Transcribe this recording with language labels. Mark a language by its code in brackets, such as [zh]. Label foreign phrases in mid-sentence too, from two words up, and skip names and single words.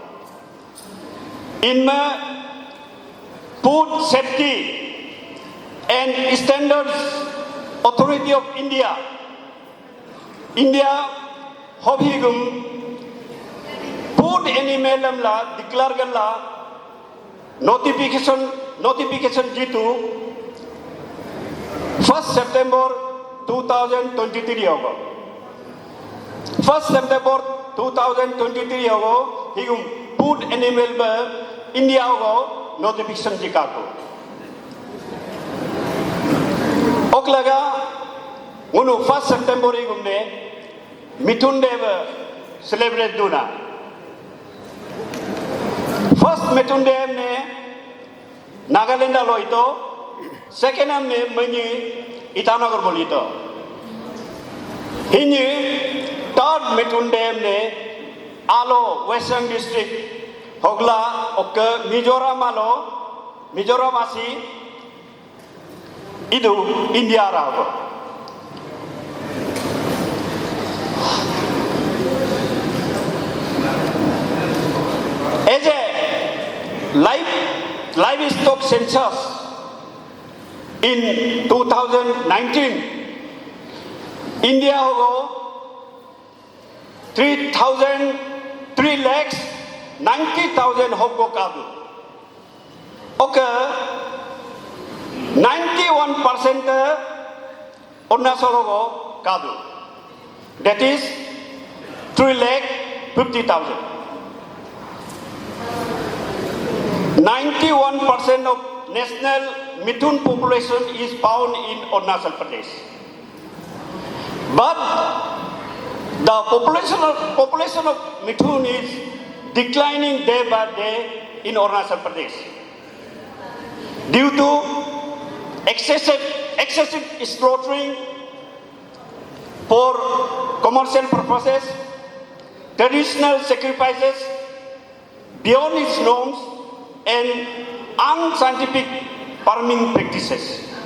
[en] In food safety and standards authority of India hobhigum food animal la declare galla notification jitu 1st September 2023 hogo. [adi] 1st September 2023 hogo higum [en] food animal [adi] ba India hogo notification jikako. Oklaga unu 1st September higum ne Mithun Day celebrate duna. 1st Mithun Day ne Nagaland lo ito, 2nd ne Mani Itanagar bolito. Hini 3rd Mithun Day ne Alo Western District Hogla oke Mizoram asi idu India rago. [en] As a livestock census in 2019, [adi] India hogo 3,90,000 hogo kadu. Okay, 91% Arunachal hogo kadu. [en] That is 3,50,000. 91% of national Mithun population is found in Arunachal Pradesh. But the population of Mithun is declining day by day in Arunachal Pradesh due to excessive slaughtering for commercial purposes, traditional sacrifices, beyond its norms and unscientific farming practices.